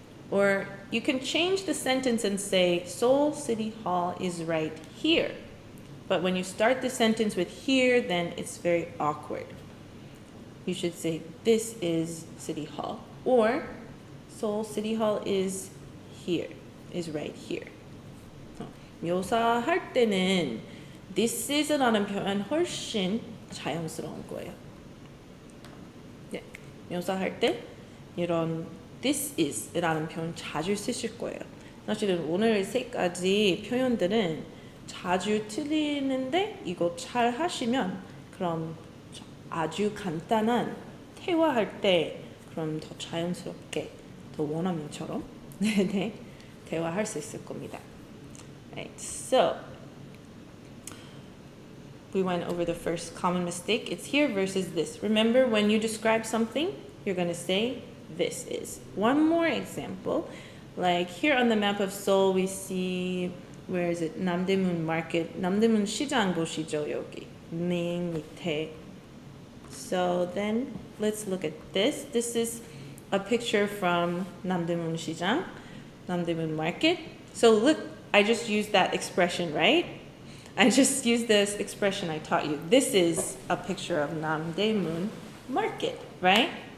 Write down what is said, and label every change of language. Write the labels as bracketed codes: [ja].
[en] Or you can change the sentence and say, Seoul City Hall is right here. But when you start the sentence with here, then it's very awkward. You should say, this is City Hall. Or Seoul City Hall is here, is right here. [ko] 묘사할 때는 this is라는 표현 훨씬 자연스러운 거예요. 네, 묘사할 때 이런 this is라는 표현 자주 쓰실 거예요. 사실은 오늘 세 가지 표현들은 자주 틀리는데 이거 잘 하시면 그럼 아주 간단한 대화할 때 그럼 더 자연스럽게 더 원어민처럼 네, 대화할 수 있을 겁니다. [en] Right, so we went over the first common mistake. It's here versus this. Remember, when you describe something, you're going to say this is. One more example, like here on the map of Seoul, we see, where is it? [ko] 남대문 Market, 남대문 시장 보시죠, 여기. 링 밑에. [en] So then, let's look at this. This is a picture from 남대문 시장, 남대문 Market. So look, I just used that expression, right? I just used this expression I taught you. This is a picture of Namdaemun Market, right?